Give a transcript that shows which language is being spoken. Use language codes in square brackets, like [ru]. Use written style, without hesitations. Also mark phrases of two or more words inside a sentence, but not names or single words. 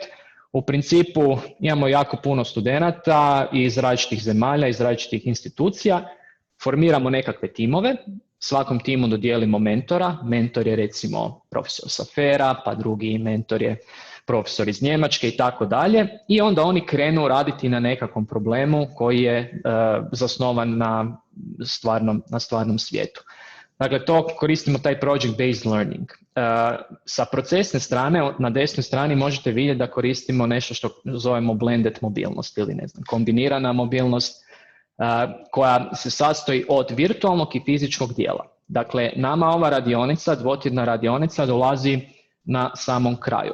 [hr] U principu imamo jako puno studenata iz različitih zemalja, iz različitih institucija, formiramo nekakve timove, svakom timu dodijelimo mentora, mentor je recimo profesor sa FER-a, pa drugi mentor je profesor iz Njemačke i tako dalje, i onda oni krenu raditi na nekakvom problemu koji je zasnovan na stvarnom svijetu. Dakle, to koristimo taj [en] project based learning. [hr] Sa procesne strane, na desnoj strani možete vidjeti da koristimo nešto što zovemo blended mobilnost ili kombinirana mobilnost, koja se sastoji od virtualnog i fizičkog dijela. Dakle, nama ova radionica, dvotjedna radionica, dolazi na samom kraju.